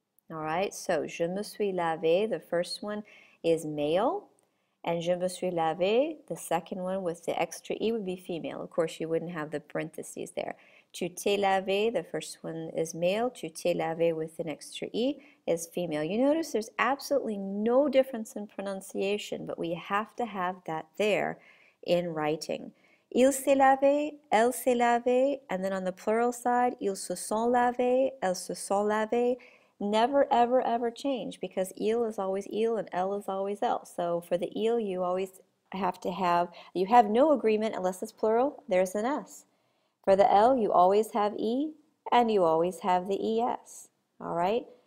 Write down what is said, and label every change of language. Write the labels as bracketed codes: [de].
[en] All right, so [fr] je me suis lavé, [en] the first one is male, and je me suis lavé, the second one with the extra E would be female. Of course, you wouldn't have the parentheses there. [fr] Tu t'es lavé, [en] the first one is male. [fr] Tu t'es lavé [en] with an extra E is female. You notice there's absolutely no difference in pronunciation, but we have to have that there in writing. [fr] Il s'est lavé, elle s'est lavée, [en] and then on the plural side, [fr] ils se sont lavés, elles se sont lavées. [en] Never, ever, ever change, because il is always il and elle is always elle. So for the il, you always have to have, you have no agreement unless it's plural, there's an S. For the L, you always have E, and you always have the ES. All right?